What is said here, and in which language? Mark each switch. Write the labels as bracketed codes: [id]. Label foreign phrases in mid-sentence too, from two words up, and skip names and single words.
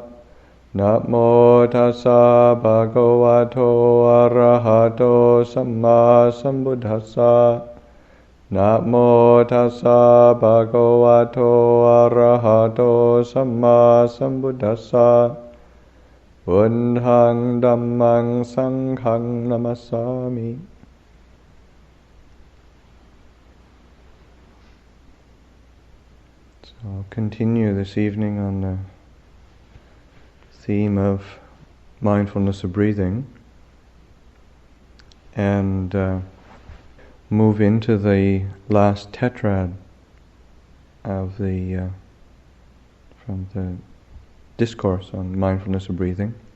[pi] Namo tassa bhagavato arahato samma sambuddhassa. Namo tassa bhagavato arahato samma sambuddhassa. Buddhaṃ Dhammāṃ Saṅghāṃ Namasāmi. [en] So I'll continue this evening on the theme of mindfulness of breathing and move into the last tetrad of the from the discourse on mindfulness of breathing.